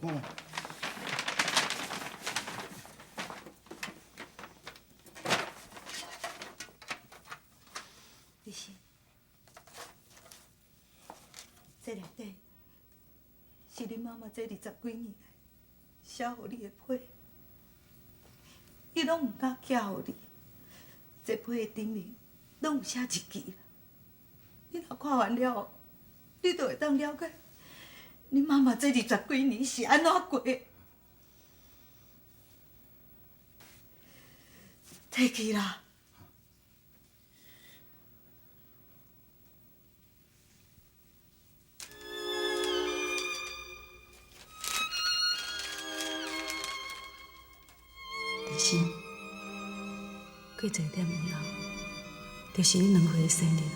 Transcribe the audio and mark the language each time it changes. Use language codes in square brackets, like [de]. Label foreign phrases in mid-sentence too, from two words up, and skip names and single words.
[nan] 立新，这内底是恁妈妈这20几年来写予你的批，伊拢毋敢寄予你。这批的顶面拢有写日记啦。你若看完了后，你就会当了解恁妈妈这20几年是安怎过的。摕去啦。立新，过一点以后，就是你2岁的生日了。